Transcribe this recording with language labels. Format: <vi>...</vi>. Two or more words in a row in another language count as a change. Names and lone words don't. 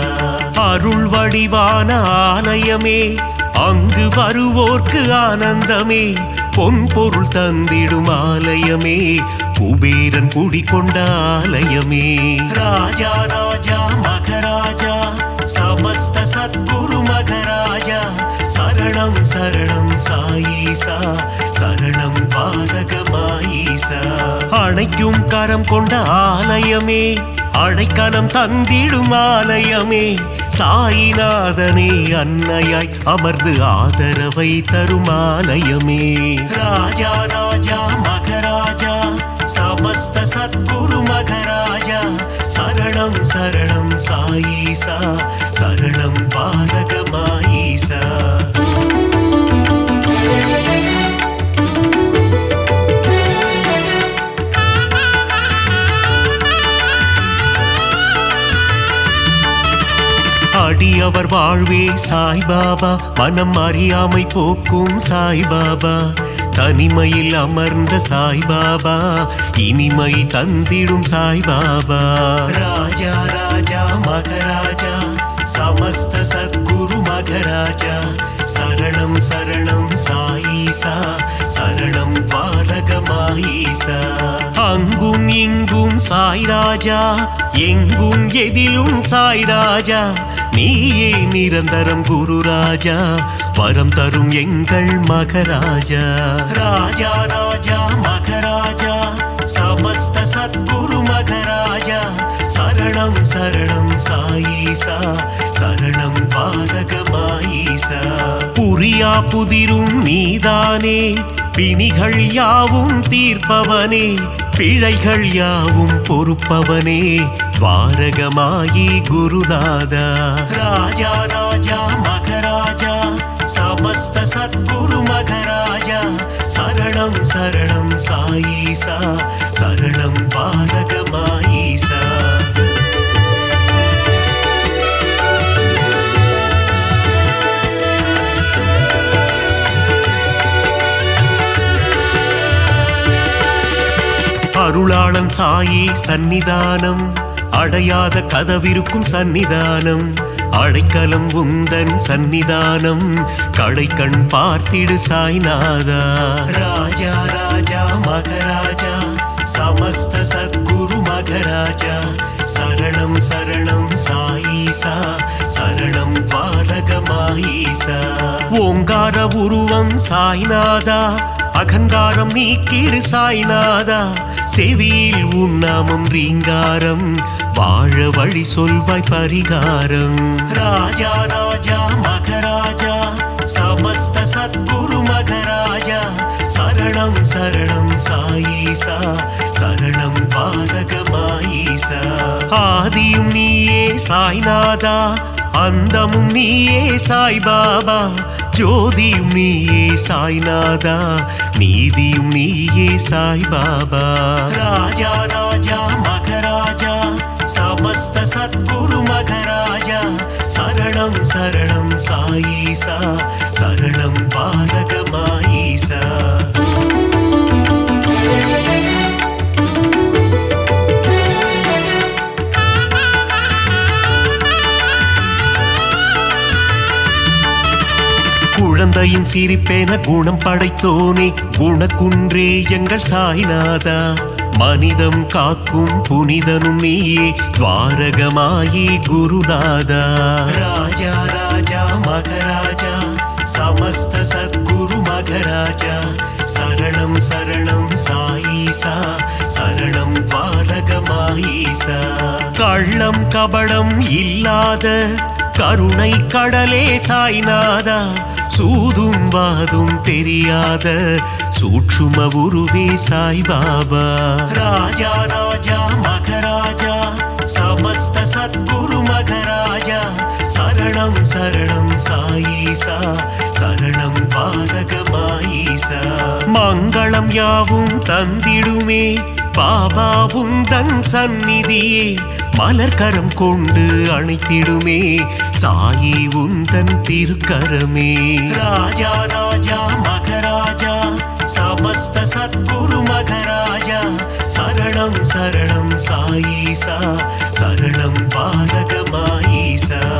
<ta>அருள் வடிவான ஆலயமே அங்கு வருவோர்க்கு ஆனந்தமே. பொன் பொருள் தந்திடும் ஆலயமே குபேரன் குடிகொண்ட ஆலயமே. ராஜா ராஜா மகராஜா</ta> <sa>समस्त सद्गुरु मघराजा शरणं शरणं साईसा शरणं</sa> <ta>பாரகமாயிசா அணைக்கும் கரம் கொண்ட ஆலயமே அடைக்கலம் தந்திடும் ஆலயமே சாயிநாதனே அன்னையாய் அமர்ந்து ஆதரவை தரும் ஆலயமே ராஜா ராஜா மகராஜா</ta> <sa>समस्त सद्गुरु मघराजा शरणं शरणं साईसा शरणं</sa> <ta>பாரகமாயிசா அடியவர் வாழ்வே சாய்பாபா மனம் அறியாமை போக்கும் சாய்பாபா தனிமையில் அமர்ந்த சாய்பாபா இனிமை தந்திடும் சாய்பாபா ராஜா ராஜா மகராஜா</ta> <sa>समस्त सद्गुरु मघराजा शरणं शरणं साईसा शरणं</sa> <ta>பாரகமாயிசா அங்கும் இங்கும் சாய் ராஜா எங்கும் எதிலும் சாய் ராஜா நீயே நிரந்தரம் குரு ராஜா வரம் தரும் எங்கள் மகராஜா ராஜா ராஜா மகராஜா</ta> <sa>समस्त सद्गुरु मघराजा शरणं शरणं साईसा</sa> <ta>शरणं பாரகமாயிசா புரியா புதிரும் நீதானே பிணிகள் யாவும் தீர்ப்பவனே பிழைகள் யாவும் பொறுப்பவனே துவாரகமாயி குருநாதா ராஜா ராஜா மகராஜா</ta> <sa>समस्त सद्गुरु मघराजा शरणं शरणं साईसा शरणं</sa> <ta>பாரகமாயிசா அருளாளன் சாயி சந்நிதானம் அடையாத கதவிருக்கும் சந்நிதானம் அடைக்கலம் உந்தன் சந்நிதானம் கடைக்கண் பார்த்திடு சாய்நாதா ராஜா ராஜா மகராஜா</ta> <sa>समस्त सद्गुरु मघराजा शरणं शरणं साईसा शरणं</sa> <ta>பாரகமாயிசா ஓங்கார உருவம் சாய்நாதா அகங்காரம் நீக்கிடு சாய்நாதா செவியில் உன்னாமம் ரீங்காரம் வாழ வழி சொல்வாய் பரிகாரம் ராஜா ராஜா மகராஜா समस्त</ta> <sa>सद्गुरु मघराजा शरणं शरणं साईसा शरणं பாரகமாயிசா</sa> <ta>ஆதியும் நீயே சாய்நாதா அந்தமும் நீயே சாய்பாபா ஜோதியும் நீயே சாய்நாதா நீதியும் நீயே சாய்பாபா ராஜா ராஜா மகராஜா</ta> <sa>समस्त सद्गुरु मघराजा शरणं शरणं साईसा शरणं</sa> <ta>பாரகமாயிசா குழந்தையின் சிரிப்பேன குணம் படைத்தோனே குணக்குன்றே எங்கள் சாய்நாதா மனிதம் காக்கும் புனிதனும் நீயே துவாரகமாயி குருநாதா ராஜா ராஜா மகராஜா समस्त</ta> <sa>सद्गुरु मघराजा शरणं शरणं साईसा शरणं</sa> <ta>பாரகமாயிசா கள்ளம் கபடம் இல்லாத கருணை கடலே சாய்நாதா சூதும் வாதும் தெரியாத சூட்சும உருவே சாய்பாபா ராஜா ராஜா மகராஜா समस्त</ta> <sa>सद्गुरु मघराजा शरणं शरणं साईसा शरणं பாரகமாயிசா</sa> <ta>மங்களம் யாவும் தந்திடுமே பாபா உந்தன் சந்நிதியே மலர்கரம் கொண்டு அணைத்திடுமே சாயி உந்தன் திருக்கரமே ராஜா ராஜா மகராஜா</ta> <sa>समस्त सद्गुरु मघराजा शरणं शरणं साईसा शरणं</sa> <ta>பாரகமாயிசா</ta>